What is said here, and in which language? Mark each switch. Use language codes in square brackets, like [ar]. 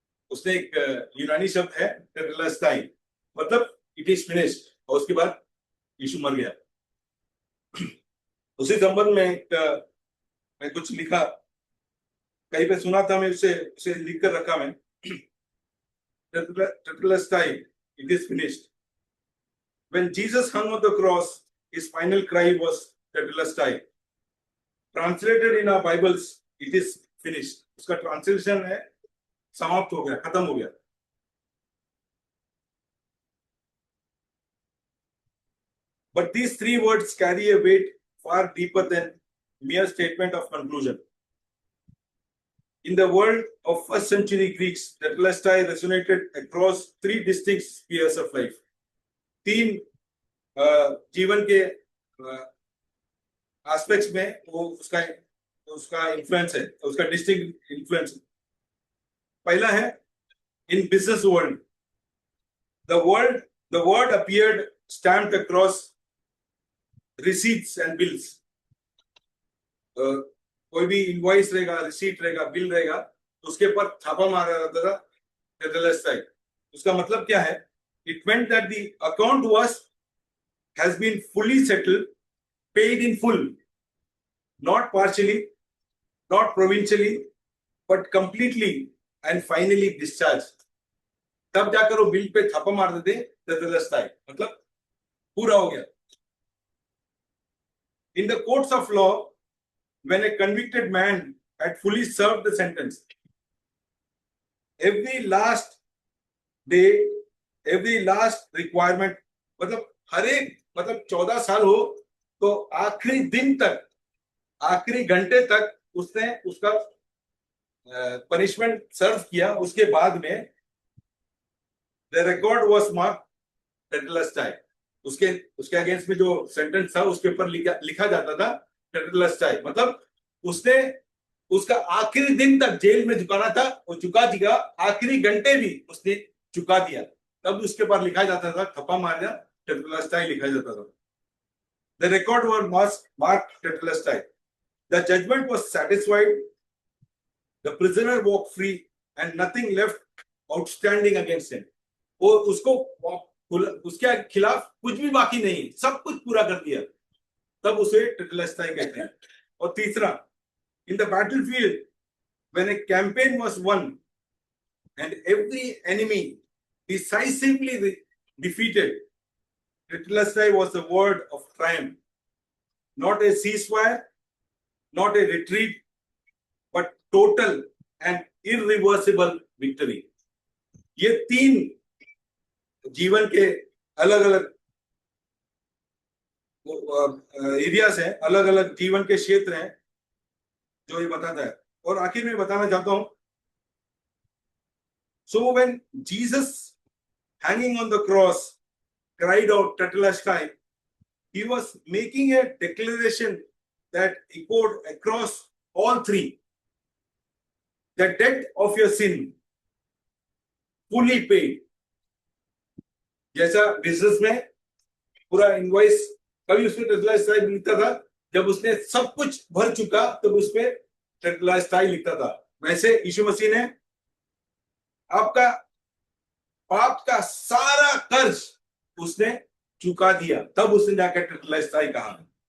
[hi] उसने एक यूनानी शब्द है टेटेलस्टाई, मतलब [en] It is finished. [hi] और उसके बाद यीशु मर गया। उसी संबंध में मैं कुछ लिखा, कहीं पे सुना था, मैं उसे लिख कर रखा। [en] मैं tetelestai, it is finished. When Jesus hung on the cross, his final cry was Tetelestai. Translated in our Bibles, it is finished. [hi] उसका ट्रांसलेशन है समाप्त हो गया, खत्म हो गया। [en] But these three words carry a weight far deeper than mere statement of conclusion. In the world of first century Greeks, Tetelestai resonated across three distinct spheres of life. [hi] तीन जीवन के एस्पेक्ट्स में वो उसका उसका इन्फ्लुएंस है, उसका distinct influence. पहला है [en] In business world, the word appeared stamped across receipts and bills. [hi] कोई भी इनवॉइस रहेगा, रिसीट रहेगा, बिल रहेगा, तो उसके ऊपर छापा मारा जाता था, टेटलस्टाई। उसका मतलब क्या है? [en] It meant that the account was has been fully settled, paid in full, not partially, not provincially, but completely and finally discharge. [hi] तब जाकर वो बिल पे छापा मार देते टेटलस्टाई, मतलब पूरा हो गया। [en] In the courts of law, when a convicted man had fully served the sentence, every last day, every last requirement, [hi] मतलब हर एक, मतलब 14 साल हो तो आखिरी दिन तक, आखिरी घंटे तक उसने उसका पनिशमेंट सर्व किया। उसके बाद में [en] The record was mark tetelestai. [hi] उसके उसके अगेंस्ट में जो सेंटेंस था उसके ऊपर लिखा जाता था टेटलस्टाई, मतलब उसने उसका आखिरी दिन तक जेल में झुकाना था, वो चुका दिया, आखिरी घंटे भी उसने चुका दिया। तब उसके ऊपर लिखा जाता था, थप्पा मारना, टेटलस्टाई लिखा जाता था। [en] The record was marked tetelestai. The judgment was satisfied. The prisoner walked free and nothing left outstanding against him. [hi] वो उसको उसके खिलाफ कुछ भी बाकी नहीं, सब कुछ पूरा कर दिया, तब उसे टेटलस्टाई कहते हैं। और तीसरा, [en] in the battlefield, when a campaign was won and every enemy decisively defeated, tetelestai was the word of triumph, not a ceasefire, not a retreat, but total and irreversible victory. [hi] ये तीन जीवन के अलग अलग एरियाज हैं, अलग अलग जीवन के क्षेत्र हैं जो ये बताता है। और आखिर में बताना चाहता हूं, [en] so when Jesus hanging on the cross cried out Tetelestai, he was making a declaration that echoed across all three. The debt of your sin fully paid. [hi] जैसा बिजनेस में पूरा इनवॉइस कभी उसमें टेटलस्टाई लिखता था, जब उसने सब कुछ भर चुका तब तो उसपे टेटलस्टाई लिखता था, वैसे यीशु मसीह ने आपका पाप का सारा कर्ज उसने चुका दिया, तब उसने जाकर टेटलस्टाई कहा।